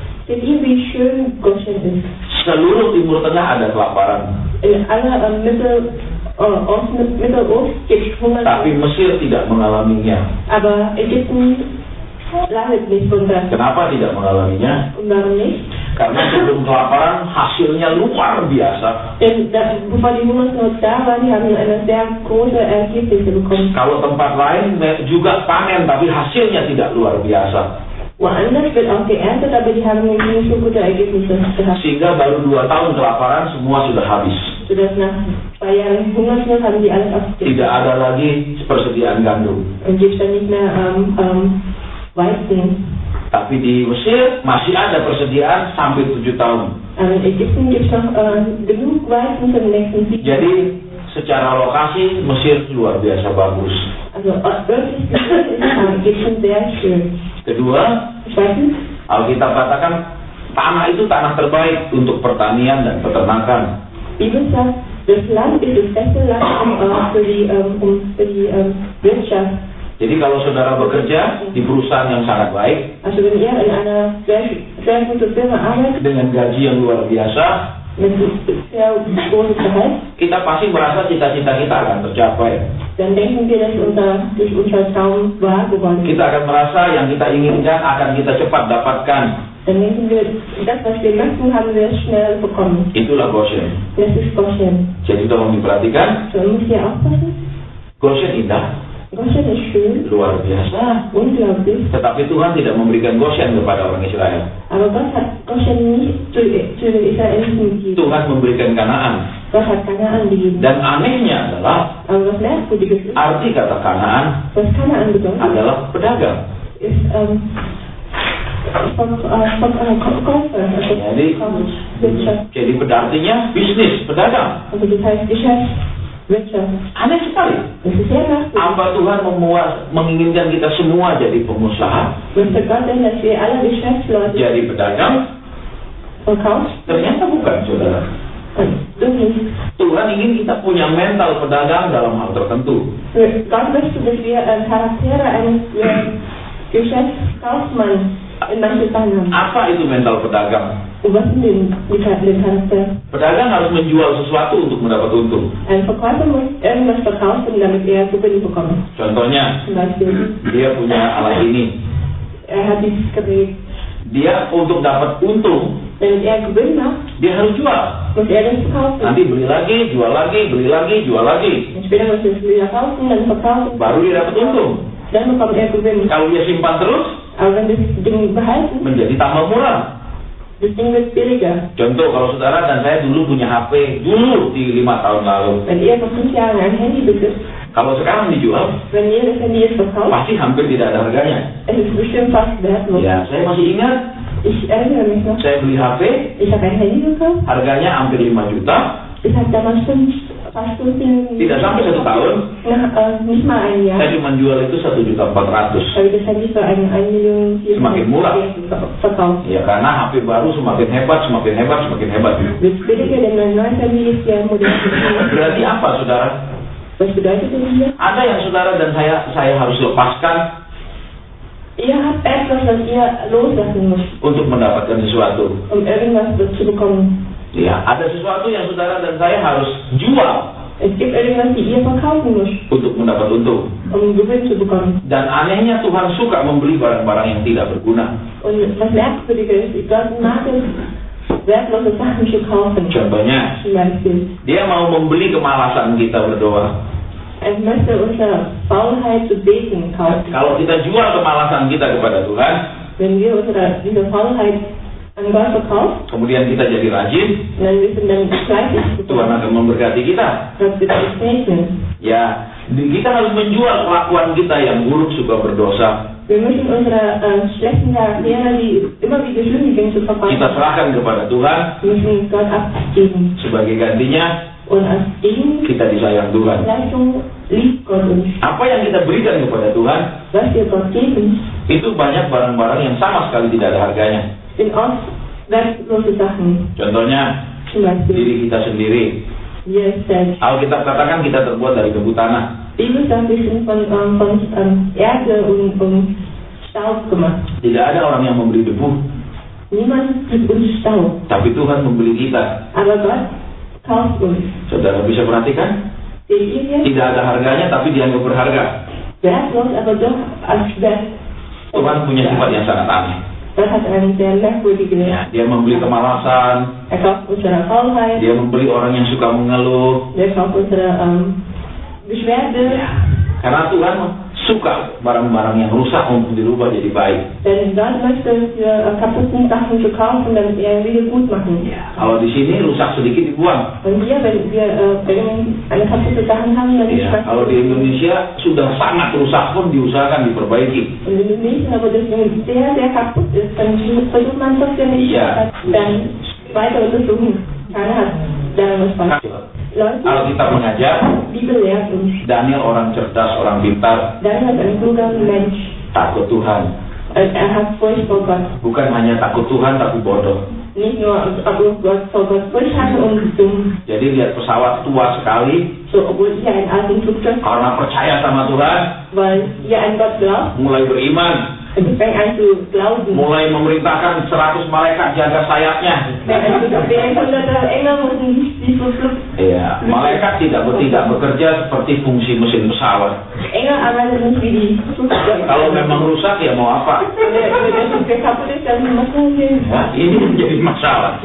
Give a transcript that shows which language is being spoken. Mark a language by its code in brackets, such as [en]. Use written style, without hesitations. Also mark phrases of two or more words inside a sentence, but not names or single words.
[id] Seluruh Timur Tengah ada kelaparan. Tapi Mesir tidak mengalaminya. Kenapa tidak mengalaminya? Karena sebelum kelaparan hasilnya luar biasa. [de] Bevor die Hungersnot da war, die haben eine sehr große Ergebnisse bekommen. [id] Kalau tempat lain juga panen, tapi hasilnya tidak luar biasa. [de] Woanders wird auch geerntet, aber die haben nicht so gute Ergebnisse gehabt. [id] Sehingga baru 2 tahun kelaparan semua sudah habis. [de] Sodass nach 2 Jahren Hungersnot haben die alles abgegeben. [id] Tidak ada lagi persediaan gandum. [de] Und gibt dann nicht mehr Weizen. [id] Tapi di Mesir masih ada persediaan sampai 7 tahun. [de] In Ägypten gibt es noch genug Weizen für den nächsten 7 Jahren. [id] Jadi secara lokasi Mesir luar biasa bagus. [de] Also örtlich gesehen ist Ägypten sehr schön. [id] Kedua, Alkitab katakan tanah itu tanah terbaik untuk pertanian dan peternakan. [de] Bibel sagt, das Land ist das beste Land für die Wirtschaft. [id] Jadi kalau saudara bekerja di perusahaan yang sangat baik, [de] also wenn ihr in einer sehr gute Firma arbeitet, [id] dengan gaji yang luar biasa, [de] mit sehr großes Gehalt, [id] kita pasti merasa cita-cita kita akan tercapai. [de] Dann denken wir, dass unser Traum wahr geworden ist. [id] Kita akan merasa yang kita inginkan akan kita cepat dapatkan. [de] Dann denken wir, das was wir möchten, haben wir schnell bekommen. [id] Itulah Goshen. [de] Das ist Goshen. [id] Jadi tolong diperhatikan. [de] So müsst ihr aufpassen. [id] Goshen indah. [de] Goshen ist schön. [id] Luar biasa. [de] Unglaublich. [id] Tetapi Tuhan tidak memberikan Goshen kepada orang Israel. [de] Aber Gott hat Goshen nicht zu den Israeliten gegeben. [id] Tuhan memberikan Kanaan. [de] Gott hat Kanaan gegeben. [id] Dan anehnya adalah, [de] aber was merkwürdiges ist, [id] arti kata Kanaan [de] was Kanaan bedeutet, [id] adalah pedagang. [de] Ist Verkäufer, [id] jadi artinya bisnis, pedagang. [de] Also das heißt Geschäft, Wirtschaft. [id] Aneh sekali. [de] Das ist sehr merkwürdig. [id] Apa Tuhan menginginkan kita semua jadi pengusaha? [de] Möchte Gott denn, dass wir alle Geschäftsleute [id] jadi pedagang? [de] Verkauft? [id] Ternyata bukan, saudara. Tuhan ingin kita punya mental pedagang dalam hal tertentu. [de] Gott möchte, dass wir Charaktere eines Geschäftskaufmanns in manchen Fällen haben. [id] Apa itu mental pedagang? [de] Was sind die Charakter? [id] Pedagang harus menjual sesuatu untuk mendapat untung. [de] Ein Verkäufer muss irgendwas verkaufen, damit er Gewinn bekommt. [id] Contohnya, [de] zum Beispiel, [id] dia punya alat ini. [de] Hat dieses Gerät. [id] Dia untuk dapat untung, [de] wenn er Gewinn macht, [id] dia harus jual. [de] Muss er das verkaufen. [id] Nanti beli lagi, jual lagi, beli lagi, jual lagi. [de] Und später muss er es wieder kaufen, dann verkaufen. [id] Baru dia dapat untung. [de] Dann bekommt er Gewinn. [id] Kalau dia simpan terus, [de] aber wenn das Ding behalten, [id] menjadi tambah murah. [de] Das Ding wird billiger. [id] Contoh, kalau saudara dan saya dulu punya HP, dulu di 5 tahun lalu. [de] Wenn ihr vor 5 Jahren ein Handy besitzt, [id] kalau sekarang dijual, [de] wenn ihr das Handy jetzt verkauft, [id] pasti hampir tidak ada harganya. [de] Es ist bestimmt fast wertlos. [id] Ya, saya masih ingat. [de] Ich erinnere mich noch. [id] Saya beli HP. [de] Ich habe ein Handy gekauft. [id] Harganya hampir 5 juta. [de] Es hat damals fast 15. [id] Tidak sampai 1 tahun. [de] Nicht mal ein Jahr. [id] Saya cuma jual itu 1.400.000. [de] Tapi das Handy für 1.400.000 [id] semakin murah. [de] Verkauft. [id] Ya, karena HP baru semakin hebat, semakin hebat, semakin hebat. [de] Billiger, denn mein neues Handy ist ja modern. [id] Berarti apa, saudara? [de] Was bedeutet das hier? [id] Ada yang saudara dan saya harus lepaskan. [de] Ihr habt etwas, was ihr loslassen müsst. [id] Untuk mendapatkan sesuatu. [de] Irgendwas zu bekommen. [id] Ya, ada sesuatu yang saudara dan saya harus jual. [de] Es gibt irgendwas, die ihr verkaufen müsst. [id] Untuk mendapat untung. [de] Gewinn zu bekommen. [id] Dan anehnya Tuhan suka membeli barang-barang yang tidak berguna. [de] Und was merkwürdiger ist, Gott mag es, wertlose Sachen zu kaufen. [id] Contohnya, dia mau membeli kemalasan kita berdoa. [de] Er möchte unsere Faulheit zu beten kaufen. [id] Kalau kita jual kemalasan kita kepada Tuhan, [de] wenn wir diese Faulheit an Gott verkaufen, [id] kemudian kita jadi rajin, [de] dann wir sind dann fleißig. [id] Tuhan akan memberkati kita. [de] Gott wird uns segnen. [id] Ya, kita harus menjual kelakuan kita yang buruk, suka berdosa. [de] Wir müssen unsere schlechten Charaktere, die immer wieder sündigen, zu verkaufen. [id] Kita serahkan kepada Tuhan. [de] Wir müssen Gott abgeben. [id] Sebagai gantinya, [de] und als Gegen [id] kita disayang Tuhan. [de] Liebt Gott uns. [id] Apa yang kita berikan kepada Tuhan, [de] was wir Gott geben, [id] itu banyak barang-barang yang sama sekali tidak ada harganya. [de] Sind oft wertlose Sachen. [id] Contohnya, diri kita sendiri. Alkitab katakan kita terbuat dari debu tanah. [de] Bibel sagt, wir sind von Erde und Staub gemacht. [id] Tidak ada orang yang membeli debu. [de] Niemand gibt uns Staub. [id] Tapi Tuhan membeli kita. [de] Aber Gott kauft uns. [id] Saudara bisa perhatikan? Tidak ada harganya, tapi dianggap berharga. [de] Wertlos, aber doch als wert. [id] Tuhan punya sifat yang sangat aneh. [de] Das hat einen sehr merkwürdigen. [id] Ya, dia membeli kemalasan. [de] Kauft unsere Faulheit. [id] Dia membeli orang yang suka mengeluh. [de] Kauft unsere Beschwerde. [id] Ya, karena Tuhan suka barang-barang yang rusak untuk dirubah jadi baik. [de] Denn Gott möchte für kaputten Sachen zu kaufen, damit wieder gut machen. [id] Ya, kalau di sini rusak sedikit dibuang. [de] Und hier, wenn wir eine kaputte Sachen haben, dann [id] ya, kalau di Indonesia sudah sangat rusak pun diusahakan diperbaiki. [de] In Indonesia, aber das sehr, sehr kaputt ist, dann versucht man das ja nicht dann weiter untersuchen. Keiner hat daran was falsch. [id] Alkitab mengajar, Daniel orang cerdas, orang pintar, [de] Daniel ein kluger Mensch, [id] takut Tuhan. [de] Hat Furcht vor Gott. [id] Bukan hanya takut Tuhan, tapi bodoh. [de] Nicht nur vor Gott Furcht hatte und dumm. [id] Jadi lihat pesawat tua sekali, [de] so, obwohl ihr einen alten Flugzeug, [id] karena percaya sama Tuhan, [de] weil ihr an Gott glaubt, [id] mulai beriman. [de] Fängt an zu glauben. [id] Mulai memerintahkan 100 malaikat jaga sayapnya. Iya, malaikat tidak bekerja seperti fungsi mesin pesawat. Kalau memang rusak ya mau apa? Ya, ini menjadi masalah.